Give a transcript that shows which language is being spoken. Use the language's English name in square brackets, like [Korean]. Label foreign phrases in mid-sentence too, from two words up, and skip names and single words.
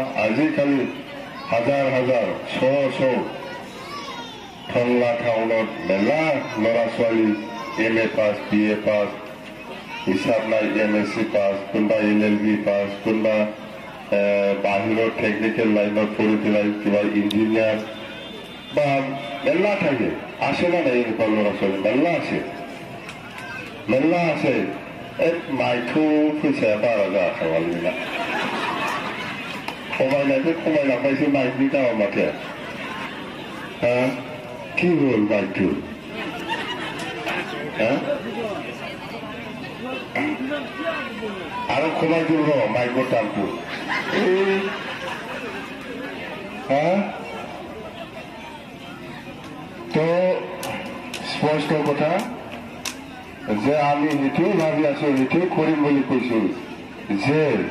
[Assamese] আজিকালি হাজাৰ হাজাৰ শ টংলা টাউনত মেলা ল'ৰা ছোৱালী MA পাছ, BA পাছ, হিচাপ নাই MSc পাছ, কোনোবা LLB পাছ, কোনোবা বাহিৰৰ [English] technical lineত [Assamese] পঢ়ি পেলাই কিবা ইঞ্জিনিয়াৰ বা মেলা থাকে। আছে না নাই এনেকুৱা ল'ৰা ছোৱালী? মেলা আছে। [Bodo] এক মাইথো फैसाया बारा जाखाबाय ना खमायनायखौ खमायलांबायसो माइकनि दामा माथो। [Assamese] কি হল মাইকটো? আৰু কমাই দিব মাইকৰ দামটো। তো স্পষ্ট কথা যে আমি সেইটোৱে ভাবি আছো, সেইটোৱে কৰিম বুলি কৈছো যে